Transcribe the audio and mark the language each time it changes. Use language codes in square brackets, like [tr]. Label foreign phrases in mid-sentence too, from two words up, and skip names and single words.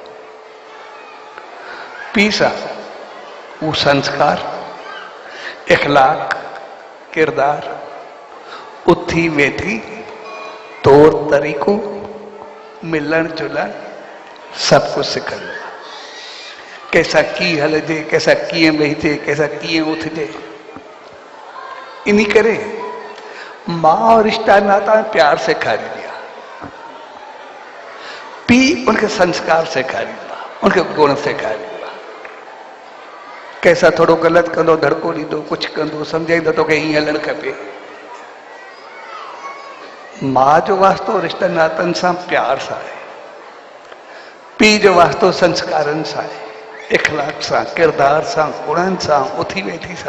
[sd] पीउ सां उहो संस्कार, इखलाक, किरदार, उथी वेठी, तौर तरीक़ो, मिलण जुलण, [hi] सब कुछ [sd] सिखंदो आहे। कंहिंसां कीअं हलजे, कंहिंसां कीअं वेहिजे, कंहिंसां कीअं उथजे। इन करे मां रिश्ता नाता प्यार सेखारींदी आहे, पीउ उनखे संस्कार सेखारींदो आहे, उनखे गुण सेखारींदो आहे। कंहिंसां थोरो ग़लति कंदो, धड़को ॾींदो, कुझु कंदो, सम्झाईंदो तोखे हीअं हलणु खपे। मां जो वास्तो रिश्ता नातनि सां प्यार सां आहे, पीउ जो वास्तो संस्कारनि सां आहे, इखलाक सां, किरदार सां, गुणनि सां, उथी वेठी सां।